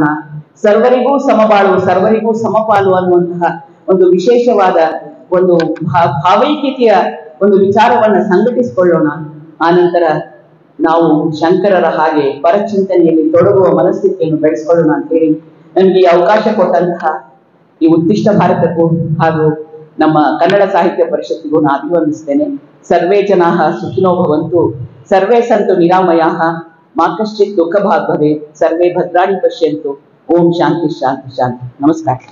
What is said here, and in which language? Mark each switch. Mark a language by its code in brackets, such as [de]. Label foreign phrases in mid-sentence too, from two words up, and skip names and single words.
[kn] ಸರ್ವರಿಗೂ ಸಮಬಾಳು, ಸರ್ವರಿಗೂ ಸಮಪಾಲು ಅನ್ನುವಂತಹ ಒಂದು ವಿಶೇಷವಾದ ಒಂದು ಭಾವೈಕ್ಯತೆಯ ಒಂದು ವಿಚಾರವನ್ನ ಸಂಘಟಿಸಿಕೊಳ್ಳೋಣ. ಆನಂತರ ನಾವು ಶಂಕರರ ಹಾಗೆ ಪರಚಿಂತನೆಯಲ್ಲಿ ತೊಡಗುವ ಮನಸ್ಥಿತಿಯನ್ನು ಬೆಳೆಸ್ಕೊಳ್ಳೋಣ ಅಂತ ಹೇಳಿ ನನಗೆ ಈ ಅವಕಾಶ ಕೊಟ್ಟಂತಹ ಈ ಉತ್ತಿಷ್ಟ ಭಾರತಕ್ಕೂ ಹಾಗೂ ನಮ್ಮ ಕನ್ನಡ ಸಾಹಿತ್ಯ ಪರಿಷತ್ತಿಗೂ ನಾನು ಅಭಿವಂದಿಸ್ತೇನೆ. [sa] ಸರ್ವೇ ಜನಾಃ ಸುಖಿನೋ ಭವಂತು, ಸರ್ವೇ ಸಂತು ನಿರಾಮಯಾಃ, ಮಾ ಕಶ್ಚಿತ್ ದುಃಖ ಭಾಗ್ ಭವೇತ್, ಸರ್ವೇ ಭದ್ರಾಣಿ ಪಶ್ಯಂತು. ಓಂ ಶಾಂತಿ ಶಾಂತಿ ಶಾಂತಿ. [kn] ನಮಸ್ಕಾರ.